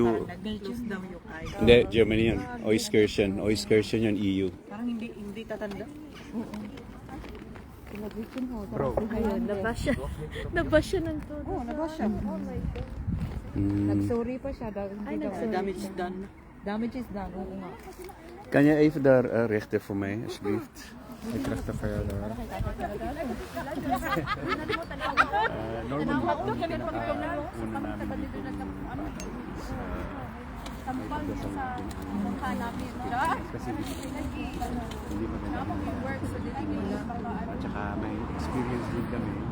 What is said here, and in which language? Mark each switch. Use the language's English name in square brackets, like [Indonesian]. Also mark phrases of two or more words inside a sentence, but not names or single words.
[Filipino] Nag-close daw yung eye. Hindi, Germany yun. Oiskirchen yun, EU. Parang hindi tatanda. Sila Gretchen Ho. Bro. Ayun, nabas siya. Nabas siya ng todo. Oo, nabas siya. [English] Oh my God. Mm. [Filipino] Nag-sorry pa siya. Dahil Ay, hindi daw- nag-sorry. [English] Damage done. Damage is done. [Filipino] Oo nga. [Dutch] Kan je even daar richten voor mij, alsjeblieft? Ik krijg te veel. Normal. [Filipino] Tampal niya sa mukha namin. Kasi hindi maganda. Work sa diligence. At saka may experience din kami.